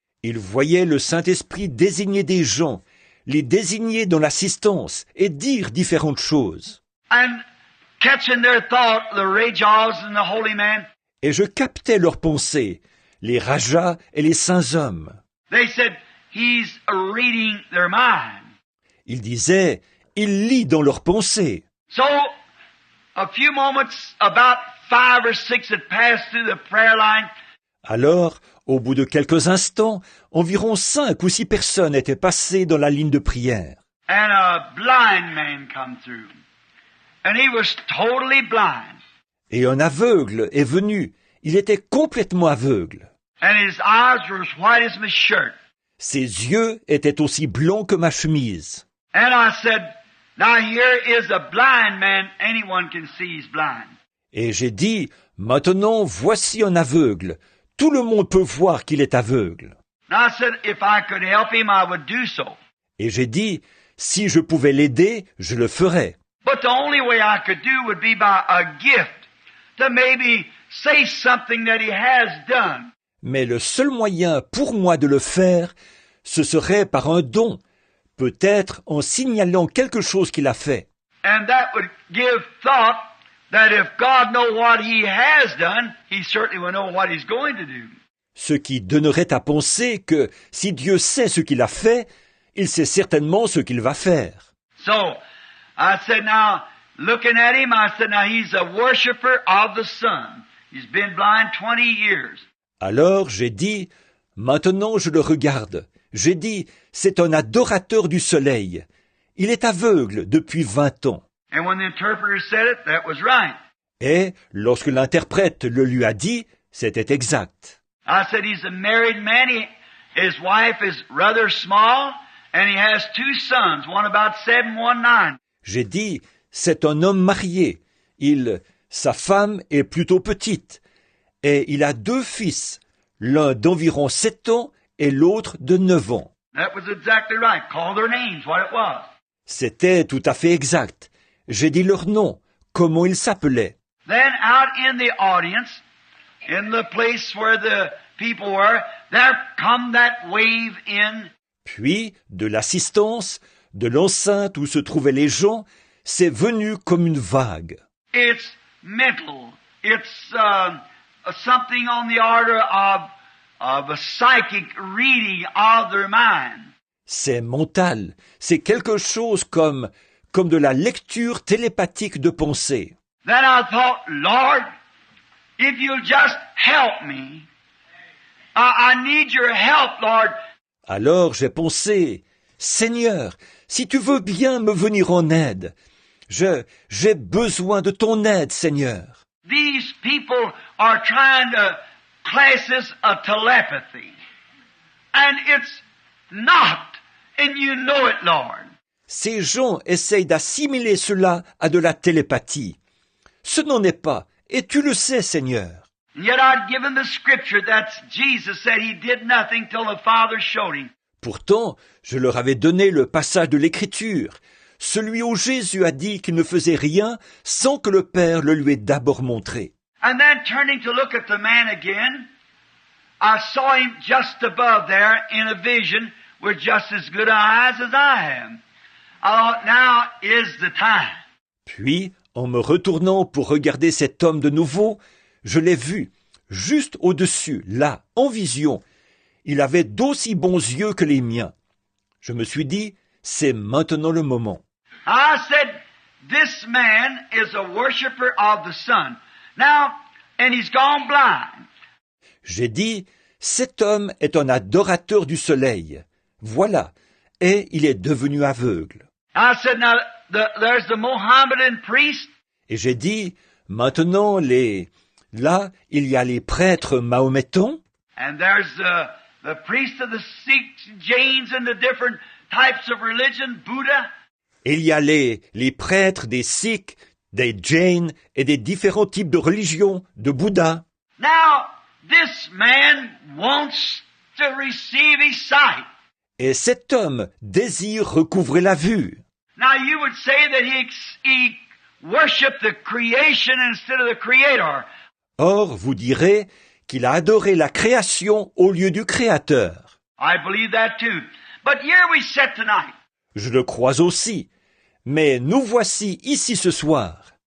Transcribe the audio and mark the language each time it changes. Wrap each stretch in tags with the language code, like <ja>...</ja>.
<fr>Ils voyaient le Saint-Esprit désigner des gens, les désigner dans l'assistance et dire différentes choses.</fr> <en>And catching their thought, the Rajas and the holy man,</en> <fr>Et je captais leurs pensées, les rajas et les saints hommes.</fr> <en>they said, he's reading their mind.</en> <fr>Ils disaient, il lit dans leurs pensées.</fr> <en>So, a few moments, about 5 or 6 had passed through the prayer line.</en> <fr>Alors, au bout de quelques instants, environ 5 ou 6 personnes étaient passées dans la ligne de prière.</fr> <en>And a blind man come through. And he was totally blind.</en> <fr>Et un aveugle est venu. Il était complètement aveugle.</fr> <en>And his eyes were as white as my shirt.</en> <fr>Ses yeux étaient aussi blancs que ma chemise.</fr> <en>And I said, Now here is a blind man. Anyone can see he's blind.</en> <fr>Et j'ai dit, maintenant voici un aveugle. Tout le monde peut voir qu'il est aveugle.</fr> <en>Now I said, if I could help him, I would do so.</en> <fr>Et j'ai dit, si je pouvais l'aider, je le ferais.</fr> <en>But the only way I could do would be by a gift to maybe say something that he has done.</en> <fr>Mais le seul moyen pour moi de le faire, ce serait par un don, peut-être en signalant quelque chose qu'il a fait.</fr> <en>And that would give thought that if God knows what he has done, he certainly will know what he's going to do.</en> <fr>Ce qui donnerait à penser que si Dieu sait ce qu'il a fait, il sait certainement ce qu'il va faire.</fr> <en>So, I said, now, looking at him, I said, now he's a worshiper of the sun. He's been blind 20 years.</en> <fr>Alors j'ai dit, maintenant je le regarde. J'ai dit, c'est un adorateur du soleil. Il est aveugle depuis 20 ans.</fr> <en>And when the interpreter said it, that was right.</en> <fr>Et lorsque l'interprète le lui a dit, c'était exact.</fr> <en>I said, he's a married man. His wife is rather small, and he has 2 sons, one about 7, one 9.</en> <fr>J'ai dit, c'est un homme marié. Sa femme est plutôt petite. Et il a 2 fils, l'un d'environ 7 ans et l'autre de 9 ans.</fr> <en>That was exactly right. Call their names, what it was.</en> <fr>C'était tout à fait exact. J'ai dit leur nom, comment ils s'appelaient.</fr> <en>Then out in the audience, in the place where the people were, there come that wave in.</en> <fr>Puis, de l'assistance, de l'enceinte où se trouvaient les gens, c'est venu comme une vague.</fr> <en>It's mental. It's something on the order of a psychic reading of their mind.</en> <fr>C'est mental, c'est quelque chose comme de la lecture télépathique de pensée.</fr> <en>Then I thought, Lord, if you'll just help me, I need your help, Lord.</en> <fr>Alors j'ai pensé, Seigneur, si tu veux bien me venir en aide, j'ai besoin de ton aide, Seigneur.</fr> <en>These people are trying to class this a telepathy. And it's not. And you know it, Lord.</en> <fr>Ces gens essayent d'assimiler cela à de la télépathie. Ce n'en est pas, et tu le sais, Seigneur.</fr> <en>And yet I'd given the scripture that Jesus said he did nothing till the Father showed him.</en> <fr>Pourtant, je leur avais donné le passage de l'Écriture, celui où Jésus a dit qu'il ne faisait rien sans que le Père le lui ait d'abord montré.</fr> <en>And then turning to look at the man again, I saw him just above there in a vision with just as good eyes as I am. I thought, now is the time.</en> <fr>Puis, en me retournant pour regarder cet homme de nouveau, je l'ai vu, juste au-dessus, là, en vision. Il avait d'aussi bons yeux que les miens. Je me suis dit, c'est maintenant le moment.</fr> <en>I said, this man is a worshiper of the sun. Now, and he's gone blind.</en> <fr>J'ai dit, cet homme est un adorateur du soleil. Voilà, et il est devenu aveugle.</fr> <en>I said, now, there's the Mohammedan priest.</en> <fr>Et j'ai dit, maintenant, là, il y a les prêtres mahométans,</fr> <en>And there's the priest of the Sikhs, Jains, and the different types of religion, Buddha.</en> <fr>et il y a les prêtres des Sikhs, des Jains et des différents types de religions, de Bouddha.</fr> <en>Now, this man wants to receive his sight.</en> <fr>Et cet homme désire recouvrer la vue.</fr> <en>Now, you would say that he worshiped the creation instead of the creator.</en> <fr>Or, vous direz qu'il a adoré la création au lieu du Créateur.</fr> <en>I believe that too. But here we sit tonight.</en> <fr>Je le crois aussi. Mais nous voici ici ce soir.</fr>